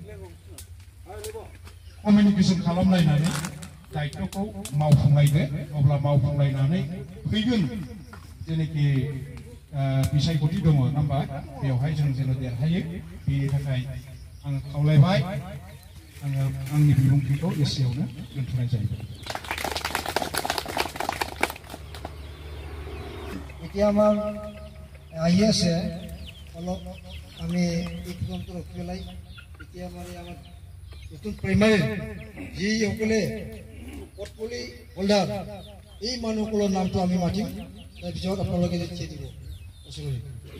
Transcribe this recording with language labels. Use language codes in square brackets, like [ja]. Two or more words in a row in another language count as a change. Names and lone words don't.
[brx] कमिउनिकेसन खालामलायनानै दायथ'खौ मावफुंलायदो अब्ला मावफुंलायनानै फैगोन जेनेखि बिसायख'थि दङ नङा होमबा बेवहाय जों जेन' देरहायो बेनि थाखाय आङो खावलायबाय आङो आंनि बिबुंथिखौ एसेयावनो दोनथ'नाय जायो [as] এতিয়া আমাৰ আহি আছে অলপ আমি এই পৰ্যন্ত ৰখি পেলাই এতিয়া আমাৰ নতুন প্ৰাইমাৰী যিসকলে [en] policy holder [as] এই মানুহসকলৰ নামটো আমি মাতিম তাৰপিছত আপোনালোকে যেতিয়া দিব